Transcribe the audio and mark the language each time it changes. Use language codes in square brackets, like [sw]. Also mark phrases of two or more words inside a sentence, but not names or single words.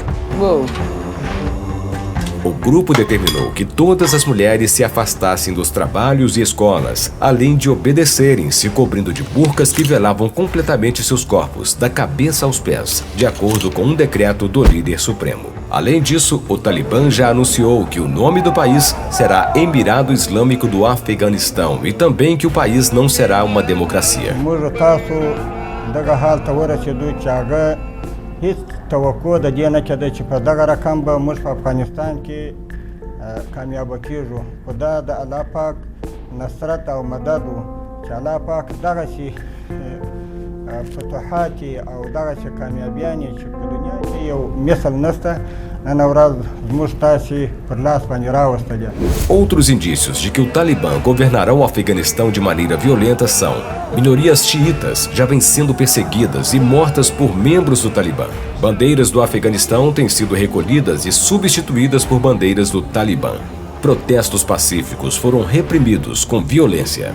[pt] O grupo determinou que todas as mulheres se afastassem dos trabalhos e escolas, além de obedecerem, se cobrindo de burcas que velavam completamente seus corpos, da cabeça aos pés, de acordo com um decreto do líder supremo. Além disso, o Talibã já anunciou que o nome do país será Emirado Islâmico do Afeganistão e também que o país não será uma democracia. [ps] هیڅ توقع د دې نه کېده چې په دغه رقم به موږ په افغانستان کې کامیابه کېږو خو دا د الله پاک نصرت او مدد و چې الله پاک دغسې فتوحات او دغسې کامیابیانې چې په دنیا کې یو مثل نشته نن ورځ زموږ تاسې پر لاس باندې راوستلې. [pt] Outros indícios de que o Talibã governará o Afeganistão de maneira violenta são minorias xiitas já vêm sendo perseguidas e mortas por membros do Talibã. Bandeiras do Afeganistão têm sido recolhidas e substituídas por bandeiras do Talibã. Protestos pacíficos foram reprimidos com violência.